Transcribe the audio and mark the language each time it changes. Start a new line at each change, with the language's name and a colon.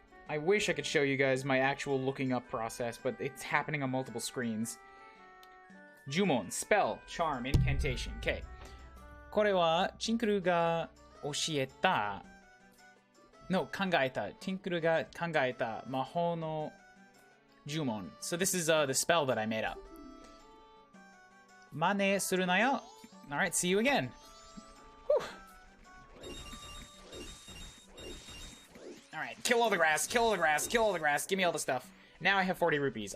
English: I wish I could show you guys my actual looking up process, but it's happening on multiple screens. Jumon, spell, charm, incantation. Okay.
Japanese: これはチンクルが教えた
English: No,
Japanese: 考えた。ティンクルが考えた魔法の呪文.
English: So this is the spell that I made up.
Japanese: 真似するなよ.
English: Alright, see you again. Whew. Alright, kill all the grass, kill all the grass, kill all the grass. Give me all the stuff. Now I have 40 rupees.